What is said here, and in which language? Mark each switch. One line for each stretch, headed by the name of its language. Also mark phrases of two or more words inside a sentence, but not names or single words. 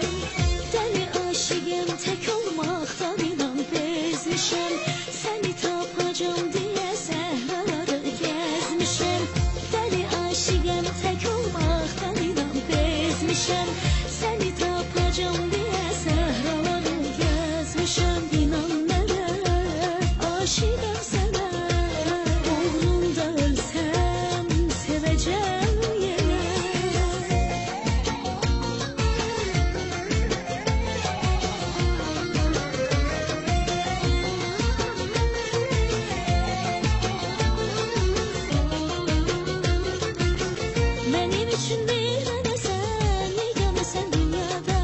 Turkish: Deli aşığım, tek olmaktan inan bezmişəm. Seni tapacağım diye səhraları gezmişəm. Deli aşığım, tek olmaktan inan bezmişəm. Seni tapacağım diye səhraları gezmişəm.
Azerbaijani: İnan mənə, aşığım sənə. Uğrunda ölsəm sevəcəm yenə.
Turkish: Benim için bir tanesən, yeganəsən dünyada.